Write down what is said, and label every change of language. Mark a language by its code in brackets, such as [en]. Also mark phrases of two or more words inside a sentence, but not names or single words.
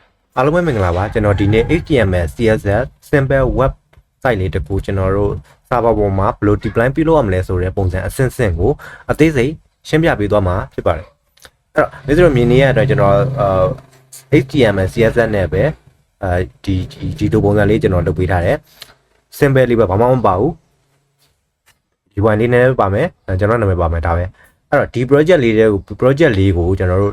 [my] အားလုံးပဲမင်္ဂလာပါကျွန်တော်ဒီနေ့ [en] HTML CSS simple web site [my] လေးတစ်ခုကျွန်တော်တို့ server ပေါ်မှာဘယ်လို deploy ပြုလုပ်ရမလဲဆိုတဲ့ပုံစံအဆင့်ဆင့်ကိုအသေးစိတ်ရှင်းပြပေးသွားမှာဖြစ်ပါတယ်အဲ့တော့ဒီလိုမြင်နေရတဲ့ကျွန်တော်HTML CSS နဲ့ပဲဒီလိုပုံစံလေးကျွန်တော်လုပ်ပေးထားတယ် simple လေးပဲဘာမှမပါဘူးဒီ one လေးနဲ့ပါမယ်ကျွန်တော်နာမည်ပါမယ်ဒါပဲအဲ့တော့ဒီ project လေးတွေကို project လေးကိုကျွန်တော်တို့